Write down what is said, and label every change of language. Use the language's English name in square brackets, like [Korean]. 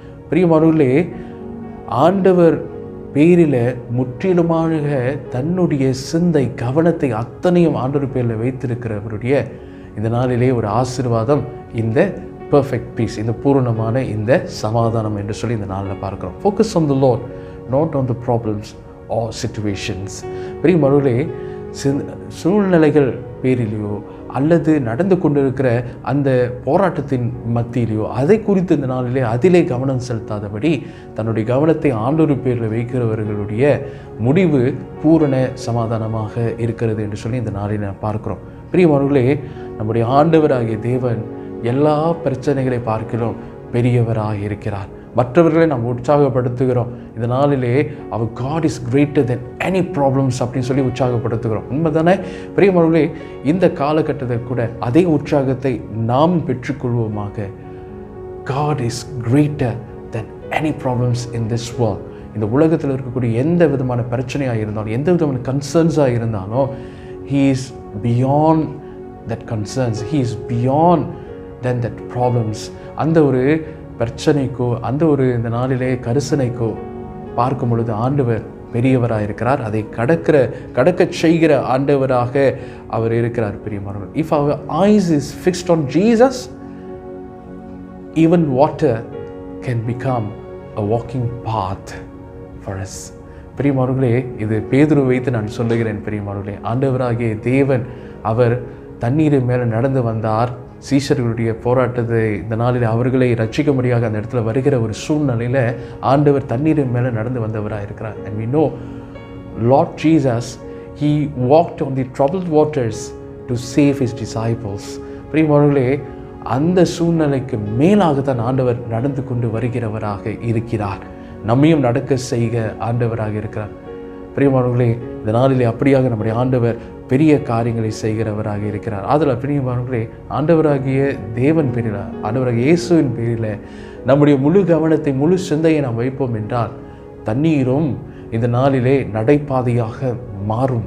[Tamil] பிரியமானவர்களே, ஆண்டவர் பேரில் முற்றிலுமாக தன்னுடைய சிந்தை கவனத்தை அத்தனையும் ஆண்டவர் பேரில் வைத்திருக்கிறவருடைய இந்த நாளிலே ஒரு ஆசீர்வாதம் இந்த perfect peace, இந்த பூரணமான இந்த சமாதானம் என்று சொல்லி இந்த நாளில் பார்க்கிறோம். [English] Focus on the Lord, not on the problems or situations. [Tamil] பிரியமானவர்களே, சூழ்நிலைகள் பேரிலேயோ அல்லது நடந்து கொண்டிருக்கிற அந்த போராட்டத்தின் மத்தியிலையோ அதை குறித்து இந்த நாளிலே அதிலே கவனம் செலுத்தாதபடி தன்னுடைய கவனத்தை ஆண்டவர் பேரில் வைக்கிறவர்களுடைய முடிவு பூரண சமாதானமாக இருக்கிறது என்று சொல்லி இந்த நாளில் நான் பார்க்கிறோம். பிரியமானவர்களே, நம்முடைய ஆண்டவராகிய தேவன் எல்லா பிரச்சனைகளை பார்க்கிறோம் பெரியவராக இருக்கிறார். மற்றவர்களை நாம் உற்சாகப்படுத்துகிறோம். இந்த நாளிலே அவர் [English] God is greater than any problems [Tamil] அப்படின்னு சொல்லி உற்சாகப்படுத்துகிறோம். உண்மைதானே பிரியமானவர்களே? இந்த காலகட்டத்தில் கூட அதே உற்சாகத்தை நாம் பெற்றுக்கொள்வோமாக. [English] God is greater than any problems in this world. [Tamil] இந்த உலகத்தில் இருக்கக்கூடிய எந்த விதமான பிரச்சனையாக இருந்தாலும், எந்த விதமான கன்சர்ன்ஸாக இருந்தாலும், [English] he is beyond that concerns, he is beyond than that problems. [Tamil] அந்த ஒரு பிரச்சனைக்கோ அந்த ஒரு இந்த நாளிலே கரிசனைக்கோ பார்க்கும் பொழுது ஆண்டவர் பெரியவராக இருக்கிறார். அதை கடக்க செய்கிற ஆண்டவராக அவர் இருக்கிறார். பிரியமானவர், [English] if our eyes is fixed on Jesus, even water can become a walking path for us. [Tamil] பிரியமானவர்களே, இது பேதுரு வைத்து நான் சொல்லுகிறேன். பிரியமானவர்களே, ஆண்டவராகிய தேவன் அவர் தண்ணீரின் மேலே நடந்து வந்தார். சீஷர்களுடைய போராட்டத்தை இந்த நாளில் அவர்களை ரட்சிக்கும்படியாக அந்த இடத்துல வருகிற ஒரு சூழ்நிலையில் ஆண்டவர் தண்ணீரின் மேலே நடந்து வந்தவராக இருக்கிறார். [English] And we know Lord Jesus, he walked on the troubled waters to save his disciples. [Tamil] பிரியமானவர்களே, அந்த சூழ்நிலைக்கு மேலாகத்தான் ஆண்டவர் நடந்து கொண்டு வருகிறவராக இருக்கிறார். நம்மையும் நடக்க செய்க ஆண்டவராக இருக்கிறார். பிரியமானவர்களே, இந்த நாளிலே அப்படியாக நம்முடைய ஆண்டவர் பெரிய காரியங்களை செய்கிறவராக இருக்கிறார். அதில் பிரியமானவர்களே, ஆண்டவராகிய தேவன் பேரில், ஆண்டவராகிய இயேசுவின் பேரில் நம்முடைய முழு கவனத்தை முழு சிந்தையை நாம் வைப்போம் என்றால் தண்ணீரும் இந்த நாளிலே நடைபாதையாக மாறும்.